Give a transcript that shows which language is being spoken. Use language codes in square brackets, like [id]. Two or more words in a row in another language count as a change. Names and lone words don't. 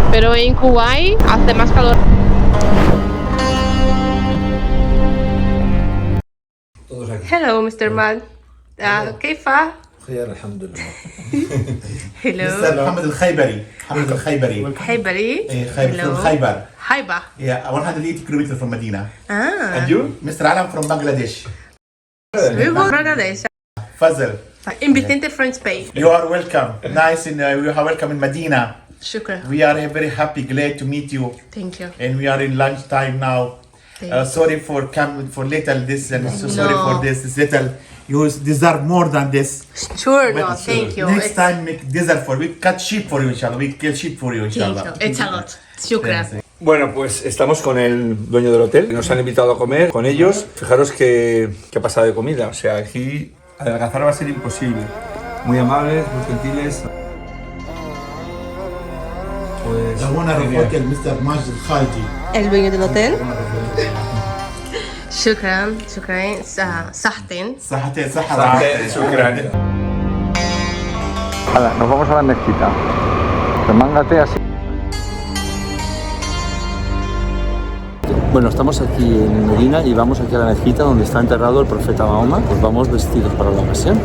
[es] Pero en Kuwait hace más calor. [en] Hello, Mr. Man. [ar] كيف؟ خير الحمد لله. [en] Hello. [ar] مستر محمد الخيبري. محمد الخيبري. Haybari. إيه خيبر from خيبر. Haiba. [en] Yeah, 180 kilometers from Medina. Ah. And you? Mr. Alam from Bangladesh. We go Bangladesh. Fazil. Invitation from Spain. You are welcome. Nice and you are welcome in Medina. Shukran. We are very happy, glad to meet you. Thank you. And we are in lunch time now. Sorry for coming for little this and so sorry No. for this little. You deserve more than this. Sure, no, But, thank you. Next time make deserve for we cut sheep for you inshallah. We kill sheep for you Thank inshallah. you. It's a lot. Shukran. [es] Bueno, pues estamos con el dueño del hotel. Nos han invitado a comer con ellos. Fijaros que ha pasado de comida. O sea, aquí adelgazar va a ser imposible. Muy amables, muy gentiles. Pues, [en] The owner of [es] genial. [en] hotel, Mr. Majid Khalji. [es] El dueño del hotel. [ar] شكرا. شكرا. Sahten. صحتين صحة [es] Hala, nos vamos a la mezquita. Remángate así. Bueno, estamos aquí en Medina y vamos aquí a la mezquita donde está enterrado el profeta Mahoma. Pues vamos vestidos para la ocasión.